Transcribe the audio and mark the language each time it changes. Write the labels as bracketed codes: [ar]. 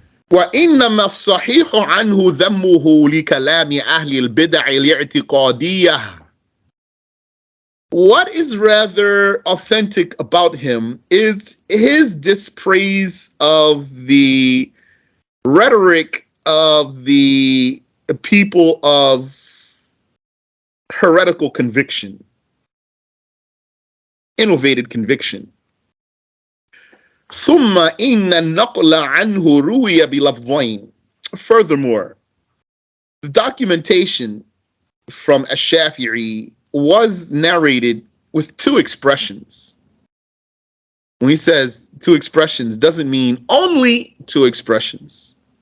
[ar] وإنما الصحيح عنه ذمه لكلام أهل البدع الاعتقادية. [en] What is rather authentic about him is his dispraise of the rhetoric of the people of heretical conviction, innovated conviction. [ar] ثم إن النقل عنه روي بلفظين. [en] Furthermore, the documentation from Ash-Shafi'i was narrated with two expressions. When he says two expressions, doesn't mean only two expressions.